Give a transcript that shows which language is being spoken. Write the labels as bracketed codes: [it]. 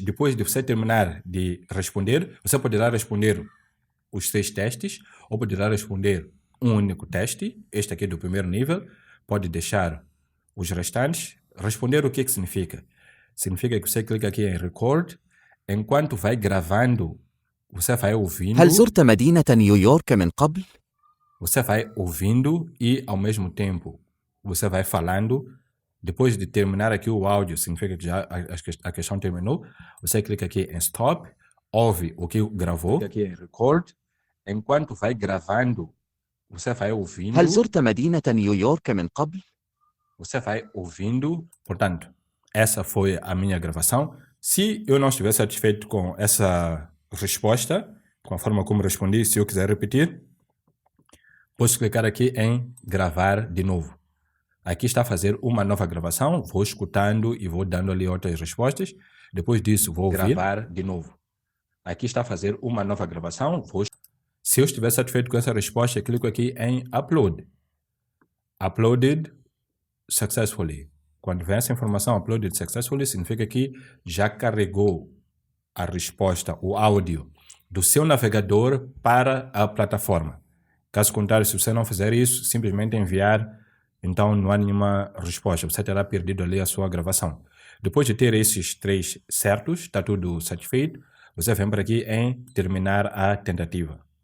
[pt] Depois de você terminar de responder, você poderá responder os 3 testes ou poderá responder um único teste. Este aqui é do primeiro nível. Pode deixar os restantes. Responder o que significa? Significa que você clica aqui em Record. Enquanto vai gravando, você vai ouvindo. [ar] هل زرت مدينة نيويورك من قبل؟ [pt] Você vai ouvindo e, ao mesmo tempo, você vai falando. Depois de terminar aqui o áudio, significa que já a questão terminou. Você clica aqui em Stop, ouve o que gravou. Clica aqui em Record. Enquanto vai gravando, você vai ouvindo. [ar] هل زرت مدينة نيويورك من قبل؟ [pt] Você vai ouvindo. Portanto, essa foi a minha gravação. Se eu não estiver satisfeito com essa resposta, com a forma como respondi, se eu quiser repetir, posso clicar aqui em gravar de novo. Aqui está a fazer uma nova gravação, vou escutando e vou dando ali outras respostas. Depois disso, vou ouvir. Gravar de novo. Aqui está a fazer uma nova gravação, Se eu estiver satisfeito com essa resposta, clico aqui em Upload. [en] Uploaded successfully. [pt] Quando vem essa informação [en] Uploaded successfully, [pt] significa que já carregou a resposta, o áudio, do seu navegador para a plataforma. Caso contrário, se você não fizer isso, simplesmente enviar, então não há nenhuma resposta. Você terá perdido ali a sua gravação. Depois de ter esses 3 certos, está tudo satisfeito, você vem para aqui em terminar a tentativa.